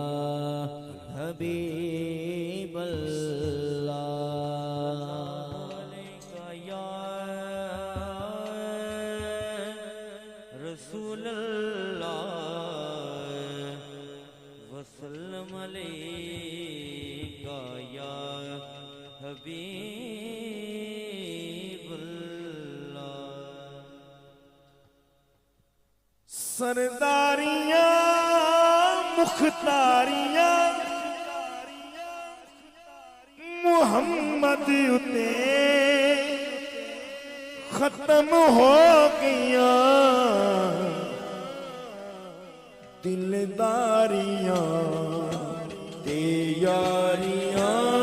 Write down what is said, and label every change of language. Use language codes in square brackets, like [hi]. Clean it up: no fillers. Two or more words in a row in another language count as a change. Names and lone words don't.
[ar] حبيب الله عليك يا رسول الله وسلم عليك يا حبيب الله. [pa] ਸਰਦਾਰੀਆਂ ਮੁਖ਼ਤਾਰੀਆਂ ਮੁਹੰਮਦ ਉੱਤੇ ਖ਼ਤਮ ਹੋ ਗਿਆ, ਦਿਲਦਾਰੀਆਂ ਤੇ ਯਾਰੀਆਂ